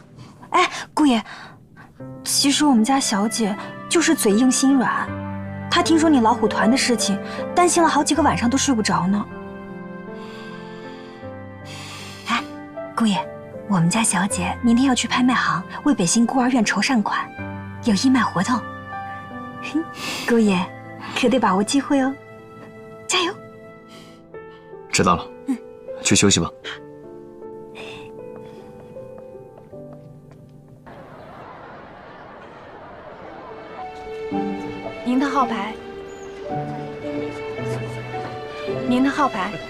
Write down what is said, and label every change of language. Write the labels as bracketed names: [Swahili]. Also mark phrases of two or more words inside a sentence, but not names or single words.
[Chinese] 哎，姑爺，其實我們家小姐就是嘴硬心軟， 他听說你老虎團的事情，擔心了好幾個晚上都睡不着呢。哎，姑爺，我們家小姐明天要去拍賣行為北新孤兒院籌善款，有義賣活動。姑爺可得把握機會哦，加油！知道了，去休息吧。您的号牌，您的号牌。